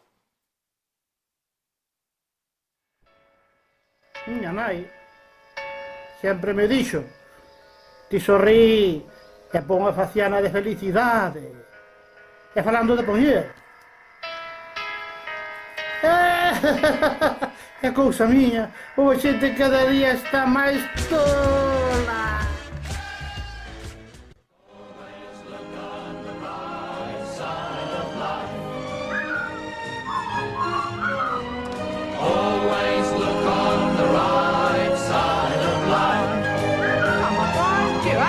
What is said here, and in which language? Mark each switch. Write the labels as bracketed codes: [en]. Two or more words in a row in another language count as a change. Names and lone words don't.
[gl] Miña nai sempre me dixo: ti sorrí e pon a faciana de felicidade. E falando de poñer. É cousa miña, o xente cada día está máis tola. [en] Always look on the right side of life.